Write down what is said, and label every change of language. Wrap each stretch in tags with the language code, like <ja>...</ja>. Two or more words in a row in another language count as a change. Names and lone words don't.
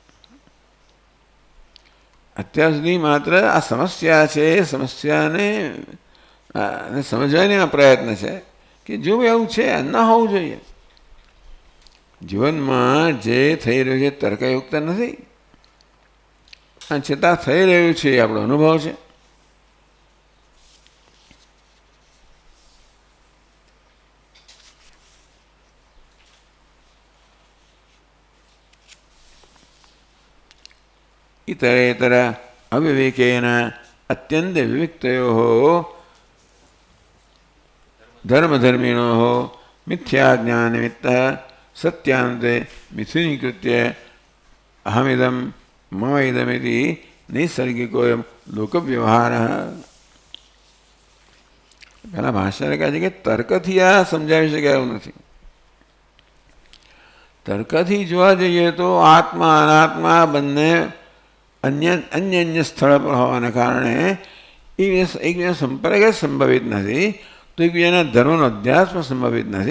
<gu>અત્યાર સુધી માત્ર આ સમસ્યા છે, એ સમસ્યાને સમજવાનો પ્રયત્ન છે કે જો એવું છે ન હોવું જોઈએ. જીવનમાં જે થઈ રહ્યું છે તર્કયુક્ત નથી, અને છતાં થઈ રહ્યું છે એ આપણો અનુભવ છે.</gu> <sa>इतरेतर अविवेकेन अत्यंत विविक्तयोः धर्मधर्मिणोः मिथ्याज्ञाननिमित्तः सत्यान्ते मिथुनीकृत्य अहमिदं मम इदमिति नैसर्गिकोऽयं लोकव्यवहारः.</sa> <gu>પહેલા ભાષાને કહે છે કે તર્કથી આ સમજાવી શકાય એવું નથી. તર્કથી જોવા જઈએ તો આત્મા અનાત્મા બંને અન્ય અન્ય સ્થળ પર હોવાના કારણે એકબીજા સંપર્ક જ સંભવિત નથી, તો એકબીજાના ધર્મનો અધ્યાસ પણ સંભવિત નથી.</gu>